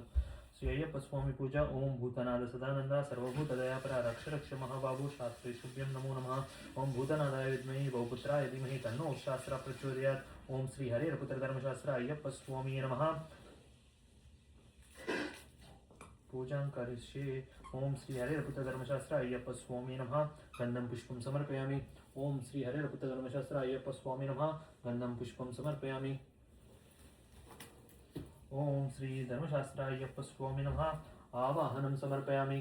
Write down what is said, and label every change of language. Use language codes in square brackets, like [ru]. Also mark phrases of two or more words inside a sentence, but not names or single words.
[te] శ్రీ అయ్యప్ప స్వామి పూజ. [sa] ఓం భూతనాథ సదానంద సర్వభూత దయాపర రక్ష రక్ష మహాబాబు శాస్త్రీ శుభ్యం నమో నమః. ఓం భూతనాథాయ విద్మహి బహుపుత్రాయ ధీమహి తన్నో శాస్త్ర ప్రచోదయాత్. ఓం శ్రీ హరిహరపుత్ర ధర్మశాస్త్ర అయ్యప్ప స్వామి నమః. पूजां करिष्ये। ओम श्री हरिहरपुत्र धर्मशास्त्र अय्यप्प स्वामी नमः गन्धं पुष्पं समर्पयामि। ओम श्री हरिहरपुत्र धर्मशास्त्र अय्यप्प स्वामी नमः गन्धं पुष्पं समर्पयामि। ओम श्री धर्मशास्त्र अय्यप्प स्वामी नमः आवाहनं समर्पयामि।